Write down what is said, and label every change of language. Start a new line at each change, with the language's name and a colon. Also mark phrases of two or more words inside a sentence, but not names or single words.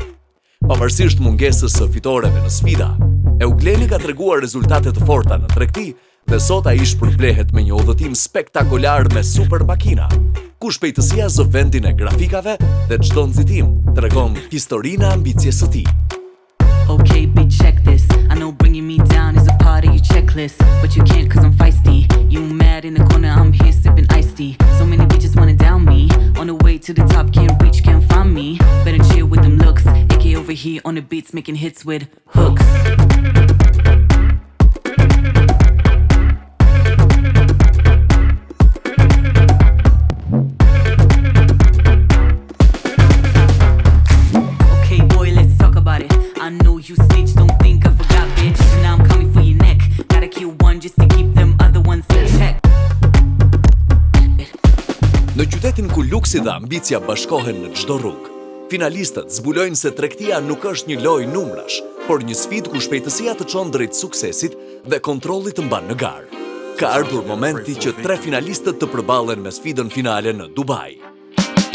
Albanian: Pavarësisht mungesës së fitoreve në sfida, Eugleni ka treguar rezultate të forta në tregti dhe sot ai shpërblehet me një udhëtim spektakolar me super makina, ku shpejtësia zë vendin e grafikave dhe çdo nxitim tregon historinë e ambicjes së tij.
English: Okay, bitch, check this. I know bringing me down is a part of your checklist, but you can't cause I'm feisty. You mad in the corner, I'm here sipping iced tea. So many bitches wanna down me. On the way to the top, can't reach, can't find me. Better chill with them looks. AK over here on the beats, making hits with hooks. Okay, boy, let's talk about it. I know you snitch, don't think I forgot, bitch. Now I'm coming for your neck. Gotta kill one just to keep them other ones in check.
Albanian: Në qytetin ku luksi dhe ambicia bashkohen në çdo rrugë, finalistët zbulojnë se tregtia nuk është një lojë numrash, por një sfidë ku shpejtësia të çon drejt suksesit dhe kontrolli të mban në garë. Ka ardhur momenti që 3 finalistët të përballen me sfidën finale në Dubai.